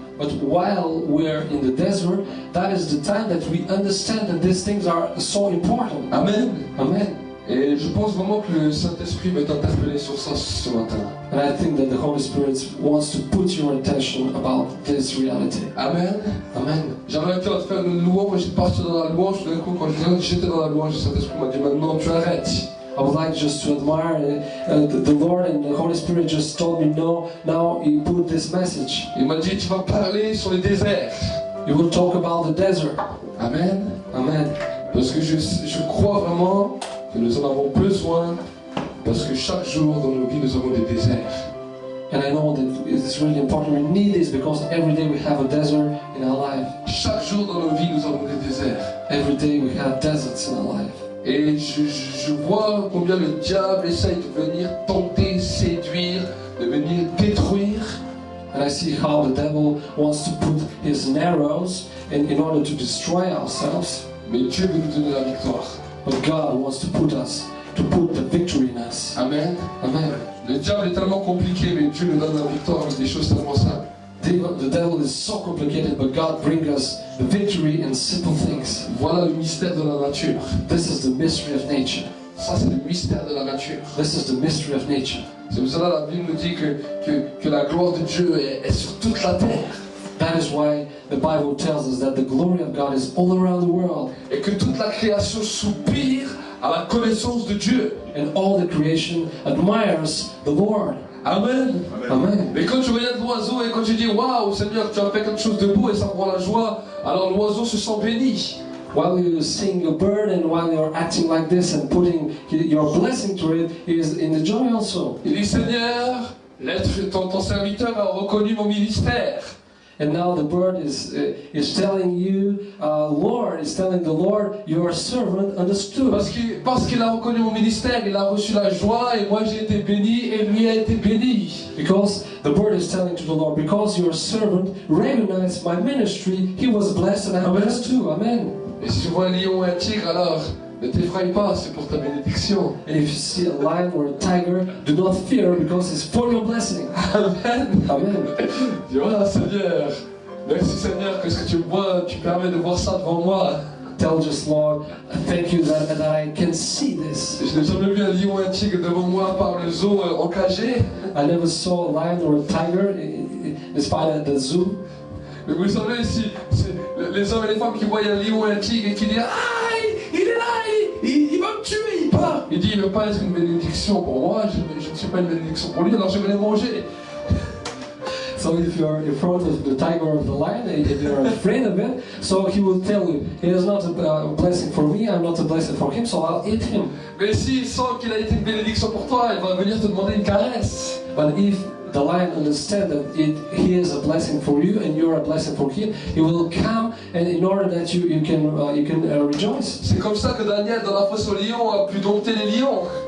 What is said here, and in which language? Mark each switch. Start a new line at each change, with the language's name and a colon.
English: But while we're in the desert, that is the time that we understand that these things are so important. Amen. Amen.
French: Et je pense vraiment que le Saint-Esprit va t'interpeller sur ça ce matin.
English: And I think that the Holy Spirit wants to put your attention about this reality. Amen. Amen.
French: J'aimerais te faire une louange, j'étais parti dans la louange, tout d'un coup quand j'étais dans la louange, le Saint-Esprit m'a dit maintenant tu arrêtes.
English: I would like just to admire the Lord, and the Holy Spirit just told me, no, now you put this message.
French: Il m'a dit tu vas parler sur les déserts.
English: You will talk about the desert. Amen. Amen.
French: Parce que je crois vraiment que nous en avons besoin, parce que chaque jour dans nos vies nous avons des déserts.
English: And I know that it's really important. We need this because every day we have a desert in our life.
French: Chaque jour dans nos vies nous avons des déserts.
English: Every day we have deserts in our life.
French: Et je vois combien le diable essaye de venir tenter, séduire, de venir détruire.
English: And I see how the devil wants to put his arrows in order to destroy ourselves.
French: Mais Dieu veut nous donner la victoire.
English: But God wants to put the victory in us. Amen. Amen.
French: Le diable est tellement compliqué, mais Dieu nous donne la victoire avec des choses tellement simples.
English: The devil is so complicated, but God brings us the victory in simple things.
French: Voilà le mystère de la nature.
English: This is the mystery of nature.
French: Ça, c'est le mystère de la nature.
English: This is the mystery of nature.
French: C'est pour cela que la Bible nous dit que la gloire de Dieu est sur toute la terre.
English: That is why the Bible tells us that the glory of God is all around the world.
French: Et que toute la création soupire à la connaissance de Dieu.
English: And all the creation admires the Lord. Amen. Amen.
French: Mais quand tu regardes l'oiseau et quand tu dis waouh Seigneur, tu as fait quelque chose de beau et ça me rend la joie, alors l'oiseau se sent béni.
English: While you sing a bird and while you're acting like this and putting your blessing to it, he is in the joy also.
French: Il dit Seigneur, ton serviteur a reconnu mon ministère.
English: And now the bird is telling you, Lord, is telling the Lord, your servant understood.
French: Parce qu'il a reconnu mon ministère, il a reçu la joie et moi j'ai été béni et lui a été béni.
English: Because the bird is telling to the Lord, because your servant recognized my ministry, he was blessed and I am blessed too. Amen.
French: Et si tu vois un lion ou un tigre, alors ne t'effraie pas, c'est pour ta bénédiction.
English: And if you see a lion or a tiger, do not fear because it's for your blessing. Amen. Amen.
French: Dis voilà Seigneur, merci Seigneur que ce que tu permets de voir ça devant moi.
English: Tell just Lord, thank you that I can see this.
French: Je n'ai jamais vu un lion ou un tigre devant moi par le zoo encagé.
English: I never saw a lion or a tiger despite at the zoo.
French: Mais vous savez, si les hommes et les femmes qui voient un lion ou un tigre et qui disent ah, il est là, il va me tuer, il part. Il dit il ne veut pas être une bénédiction pour moi, je ne suis pas une bénédiction pour lui, alors je vais les manger.
English: So if you're in front of the tiger or the lion, if you're afraid of it, so he will tell you, he is not a blessing for me, I'm not a blessing for him, so I'll eat him.
French: Mais s'il sent qu'il a été une bénédiction pour toi, il va venir te demander une caresse.
English: But if the lion understands that he is a blessing for you and you're a blessing for him, he will come and in order that you can rejoice.
French: C'est comme ça que Daniel dans la fosse aux lions a pu dompter les lions.